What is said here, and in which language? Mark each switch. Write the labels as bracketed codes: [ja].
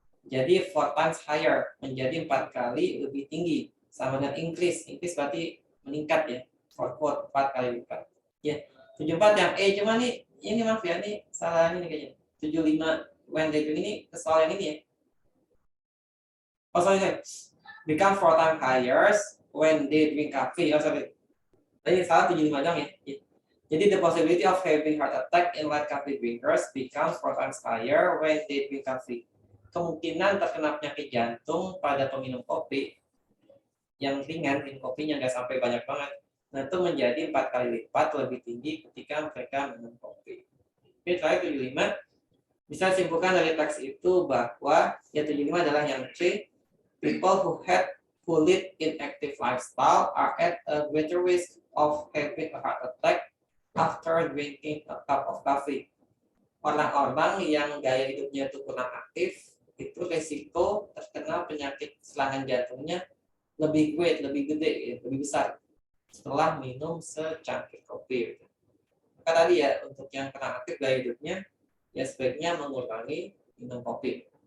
[id] Jadi [en] 4 times higher, [id] menjadi 4 kali lebih tinggi, sama dengan increase. Increase berarti meningkat ya. Fourfold, 4 kali lipat. Ya, 74 yang E, cuma nih ini maaf ya, ini salah ini kayaknya. 75 [en] when they drink [id] ini kesalahan ini ya. [en] Oh sorry. Become 4 times higher when they drink coffee. Oh sorry. [id] Tadi salah 75 dong ya. Jadi [en] the possibility of having heart attack in light coffee drinkers becomes 4 times higher when they drink coffee. [id] Kemungkinan terkena penyakit jantung pada peminum kopi yang ringan, minum kopinya nggak sampai banyak banget. Nah itu menjadi 4 kali lipat lebih tinggi ketika mereka minum kopi. Oke, terakhir 75. Bisa simpulkan dari teks itu bahwa ya 75 adalah yang C. [en] People who lead inactive lifestyle are at a greater risk of having a heart attack after drinking a cup of coffee. [id] Orang-orang yang gaya hidupnya itu kurang aktif, itu resiko terkena penyakit serangan jantungnya lebih gede, lebih besar setelah minum secangkir kopi. Maka tadi ya, untuk yang kurang aktif gaya hidupnya, ya sebaiknya mengurangi minum kopi.